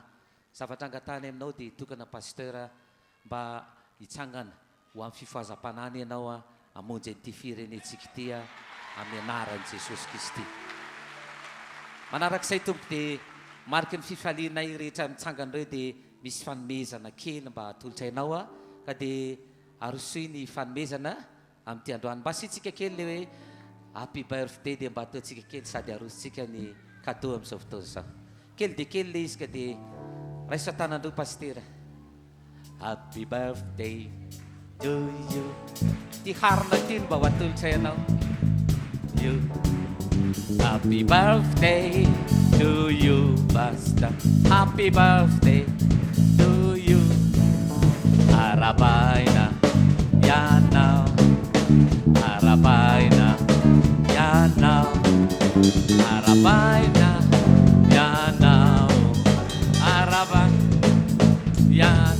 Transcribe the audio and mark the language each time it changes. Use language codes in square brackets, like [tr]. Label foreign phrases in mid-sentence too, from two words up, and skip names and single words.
[mg] Zavatra angatany aminao dia tokana pasteur mba hitsangana ho amin'ny fifohazam-panahy ianao hamonjy an'ity firenentsika ity amin'ny anaran'i Jesosy Kristy. Manarak'izay tompo dia mariky ny fifalianay rehetra mitsangana ireo dia misy fanomezana kely mba hatolotra ianao ka dia arosoy ny fanomezana amin'ity androany. Mba asitsika kely le hoe [en] happy birthday [mg] dia mba ataontsika kely sady arositsika ny cadeau amin'izao fotoana izao. Kely dia kely le izy ka dia raiso tanandreo pasteur. [en] Happy birthday to you. [mg] Ty harina ty mba ho atolotra ianao. [en] You. Happy birthday to you, basta. Happy birthday to you. [mg] Arabaina, yanao. Arabaina, yanao. Arabaina, yanao. Arabaina, yan.